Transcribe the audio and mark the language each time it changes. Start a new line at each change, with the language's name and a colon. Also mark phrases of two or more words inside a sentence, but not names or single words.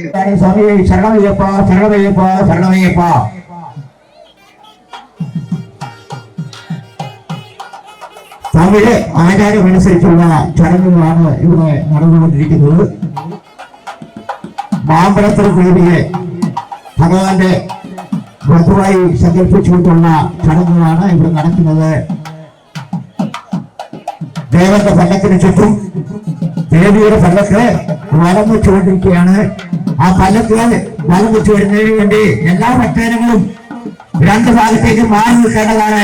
Tamil: சுவாமி சரணமையப்பா சரணமையப்பா சரணமையப்பா. தமிழ் ஆச்சாரம் அனுசரித்துள்ள சடங்குகளான இவங்க நடந்து கொண்டிருக்கிறது.
Malayalam: மாம்பழத்திற்குரிய ഭഗവാന്റെ വധുവായി സങ്കല്പിച്ചുകൊണ്ടുള്ള ചടങ്ങുകളാണ് ഇവിടെ നടക്കുന്നത്. ദേവന്റെ പല്ലക്കിന് ചുറ്റും ദേവിയുടെ പല്ലക്ക് വലം വെച്ചുകൊണ്ടിരിക്കുകയാണ്. ആ പല്ലക്ക് വലം വെച്ചു വരുന്നതിന് വേണ്ടി എല്ലാ ഭക്തജനങ്ങളും രണ്ട് ഭാഗത്തേക്ക് മാറി നിൽക്കേണ്ടതാണ്.